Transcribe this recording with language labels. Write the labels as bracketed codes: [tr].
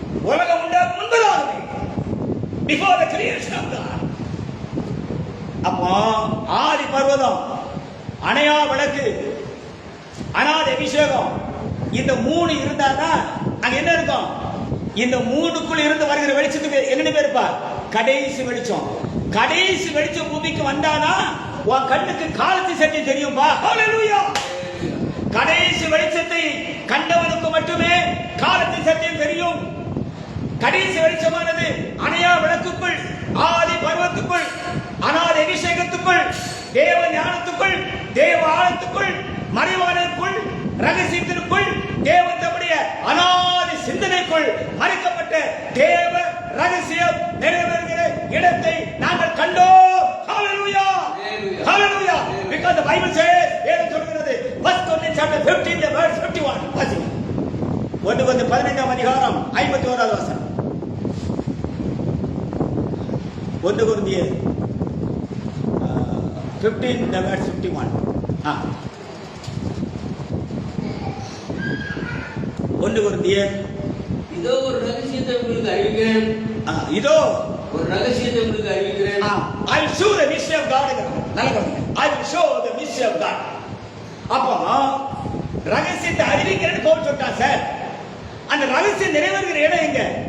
[ta] உலகம் உண்டாகும் முன்பதாகவே, [en] before the creation of God. [ta] அப்போ ஆதி பர்வதம், அணையா விளக்கு, அநாத அபிஷேகம், இந்த 3 இருந்தானா அங்க என்ன இருக்கும்? இந்த 3க்குள் இருந்து வருகிற வெளிச்சத்துக்கு என்ன பேருப்பா? கடைசி வெளிச்சம். கடைசி வெளிச்சம் பூமிக்கு வந்தானா உன் கண்ணுக்கு காலத்து சட்டை தெரியும்பா. ஹalleluya. கடைசி வெளிச்சத்தை கண்டவனுக்கு மட்டுமே காலத்து சத்தியம் தெரியும். கடைசி வெளிச்சமானது அணையா விளக்குக்குள், ஆதி பர்வத்துக்குள், அநாத அபிஷேகத்துக்குள், தேவ ஞானத்துக்குள், தேவ ஆழத்துக்குள், மறைவானதுக்குள், ரகசியத்திற்குள், தேவன் தம்முடைய அநாத சிந்தனைக்குள் மறைக்கப்பட்ட தேவ ரகசியம் நிறைவேறுகிற இடத்தை நாங்கள் கண்டோம். [en] Hallelujah. Hallelujah. Because the Bible says, [ta] வேதம் சொல்கிறது, [en] First Corinthians chapter 15 verse 51. [ta] வாசிங்க. 1 15ஆம் அதிகாரம் 51வது வசனம். 1 கொரிந்தியர் 15:51. 1 கொரிந்தியர் இதோ ஒரு ரகசியத்தை உங்களுக்கு அறிவிக்கிறேன். இதோ ஒரு ரகசியத்தை உங்களுக்கு அறிவிக்கிறேன். [en] I will show the mystery of God. I will show the mystery of God. [ta] அப்போ ரகசியத்தை அறிவிக்கிறேன்னு பவுல் சொல்றான் சார். அந்த ரகசியம் நிறைவேறுகிற இடம் எங்க?